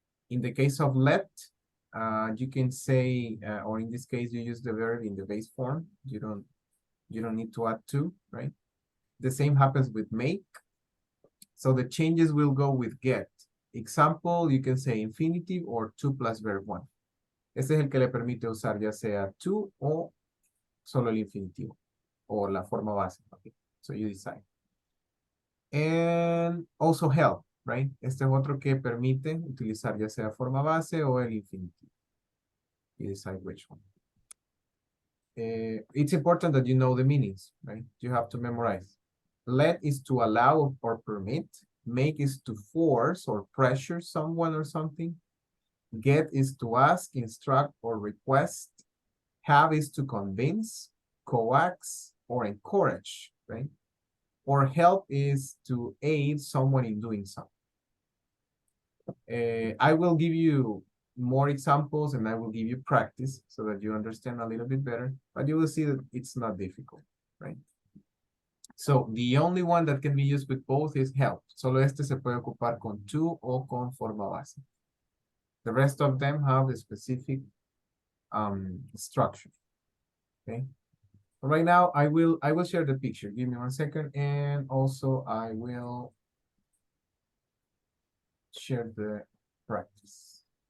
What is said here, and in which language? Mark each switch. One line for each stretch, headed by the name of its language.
English: In the case of let, you can say, or in this case, you use the verb in the base form. You don't need to add to, right? The same happens with make. So the changes will go with get. Example, you can say infinitive or to plus verb 1.
Spanish: Este es el que le permite usar ya sea to o solo el infinitivo o la forma base. Okay.
English: So you decide. And also help, right?
Spanish: Este es otro que permite utilizar ya sea forma base o el infinitivo.
English: You decide which one. It's important that you know the meanings, right? You have to memorize. Let is to allow or permit. Make is to force or pressure someone or something. Get is to ask, instruct, or request. Have is to convince, coax, or encourage, right? Or help is to aid someone in doing something. I will give you more examples and I will give you practice so that you understand a little bit better, but you will see that it's not difficult, right? So the only one that can be used with both is help.
Spanish: Solo este se puede ocupar con to o con forma base.
English: The rest of them have a specific structure. Okay. Right now, I will share the picture. Give me 1 second, and also I will share the practice.